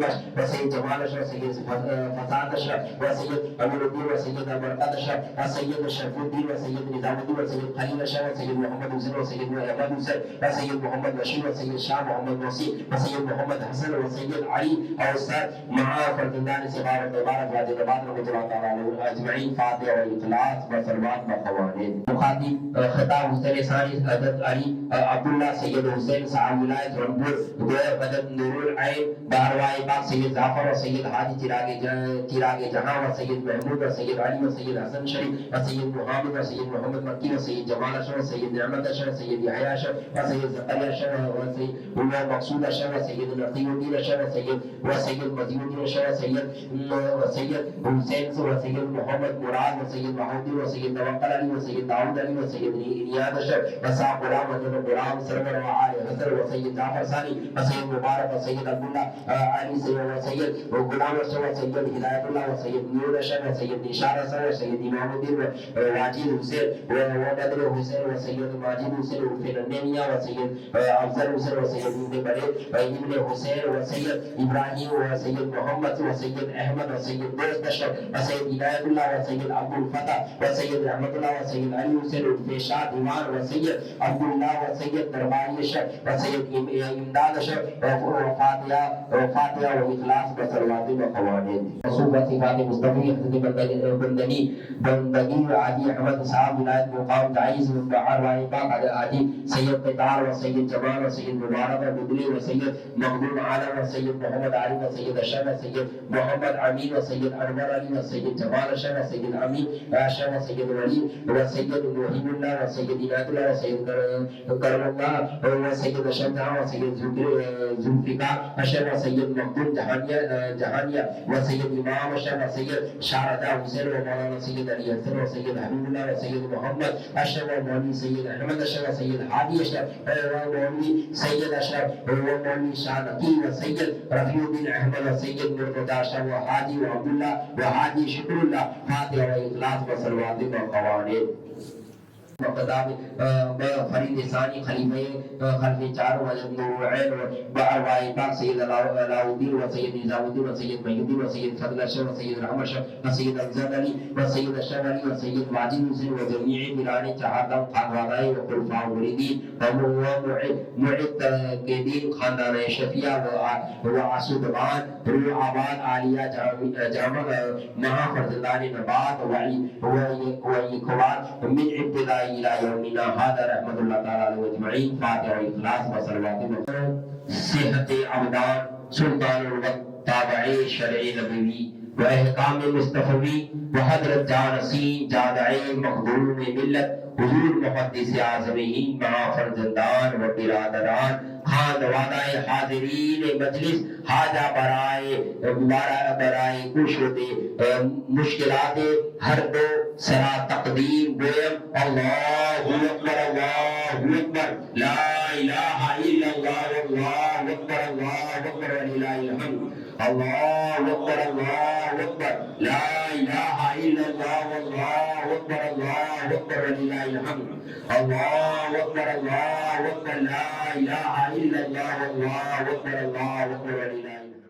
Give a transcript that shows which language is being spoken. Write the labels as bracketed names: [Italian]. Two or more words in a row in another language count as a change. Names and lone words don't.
[Persian] بخش و سید جمال اشرف و سید فساد اشرف و سید امیر الدین و سید برکت اشرف و سید شرف الدین و سید نظام الدین و سید خلیل اشرف و سید محمد حسین و سید احمد حسین و سید محمد بشیر و سید شاہ محمد نصیر و سید محمد حسن و سید علی اور سر مع فرزندان صغار و کبار ازواج نبات [Arabic] رحمۃ اللہ تعالی علیہم اجمعین [Persian] فاتحہ و اخلاص بصلوات بقوانین مخاطب خطاب حسین ثانی حضرت علی عبداللہ سید حسین صاحب ولایت رنپور مدد نور العین باروائی پاک سید ظافر و سید حاجی چراغ جہاں و سید محمود و سید علی و سید حسن شریف و سید محمد و سید محمد مکی و سید جمال اشرف و سید نعمت اشرف سید یحیی اشرف و سید زکریا اشرف و سید مقصود اشرف و سید نقی الدین اشرف و سید مزید الدین اشرف و سید حسین و سید محمد مراد و سید محمود و سید توکل علی و سید داؤد علی و سید نیاد اشرف و صاحب غلام و غلام سرور و آل حسن و سید جعفر ثانی و سید مبارک و سید عبداللہ علی و سید غلام اشرف و سید ہدایت اللہ و سید نور اشرف و سید نشار اشرف و سید امام الدین و واجد حسین و بدر حسین و سید ماجد حسین و فنانیہ و سید افضل حسین و سید ابن بڑے و ابن حسین و سید ابراہیم و سید محمد و سید احمد و سید دوست اشرف و سید ہدایت اللہ و سید عبد الفتح و سید رحمت اللہ و سید علی حسین و فیشاد ایمان و سید عبداللہ و وسيد درباري وسيد إمداد وفاتحة وإخلاص بصلوات وقوانين رسول صفات مصطفی بندگی عادی احمد صاحب ولایت مقام تعیز بحر رائے پاک عادی سید قطار و سید جمال و سید مبارک و بدلی و سید مقدوم عالم و سید محمد علی و سید اشرف و سید محمد امین و سید انور علی و سید جمال اشرف و سید امین اشرف و سید ولی و سید محیب اللہ و سید عنایت اللہ و سید کرم اللہ و سید اشرف جہاں و سید ذوالفقار اشرف و سید مقدوم جہانیہ و سید امام اشرف و سید شاردہ حسین و مولانا سید علی حسن و سید حبیب اللہ و سید محمد اشرف و مولوی سید احمد اشرف و سید ہادی اشرف و مولوی سید اشرف و مولوی شاہ نقی و سید رفیع الدین احمد و سید مرتضی اشرف و ہادی و عبداللہ و ہادی شکر اللہ فاتحہ و اخلاص و صلوات و قوانین مقدام فرید ثانی خلیفہ خلف چار وجد نورعین و ارواح پاک سید علاؤالدین و سید نظام الدین و سید محی الدین و سید فضل اشرف و سید رحم اشرف و سید افضل علی و سید اشرف علی و سید ماجد حسین و جمیع پیران چہاردم خانوادہ و خلفاء مریدین و معد کے دین خاندان شفیع و آسودگان روح آباد عالیہ جامع مہا فرزندان نبات و اخوات [Arabic] من ابتدائی الى یومنا هذا رحمت اللہ تعالی علیہ اجمعین [Persian] فاتحہ و اخلاص و صلوات صحت ابدان سلطان الوقت تابعی شرع نبوی و احکام مصطفی و حضرت جانسی جادعی مخدوم ملت حضور محدث اعظمہ مع فرزندان و برادران خاندوادہ حاضرین مجلس حاجہ برائے کشود مشکلات ہر دو سرا تقدیم گویم [Arabic] اللہ اکبر لا الہ الا اللہ واللہ اکبر وللہ الحمد اللہ اکبر لا الہ الا اللہ واللہ اکبر وللہ الحمد اللہ اکبر لا الہ الا اللہ واللہ اکبر وللہ الحمد